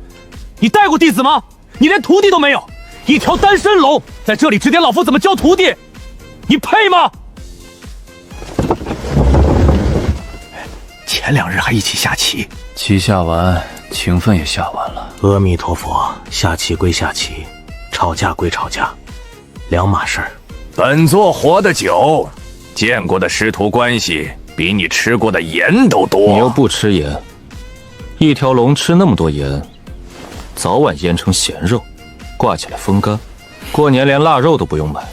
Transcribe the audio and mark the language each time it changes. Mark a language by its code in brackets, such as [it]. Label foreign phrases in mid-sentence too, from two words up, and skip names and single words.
[zh] 你带過弟子嗎？你连徒弟都沒有，一条单身龙在這裡指點老夫怎麼教徒弟，你配嗎？前2日還一起下棋，棋下完，情分也下完了。阿彌陀佛，下棋歸下棋，吵架歸吵架，兩碼事兒。本座活得久，見過的師徒關係比你吃過的鹽都多。你又不吃鹽，一條龍吃那麼多鹽，早晚醃成鹹肉，掛起來風乾，過年連臘肉都不用買。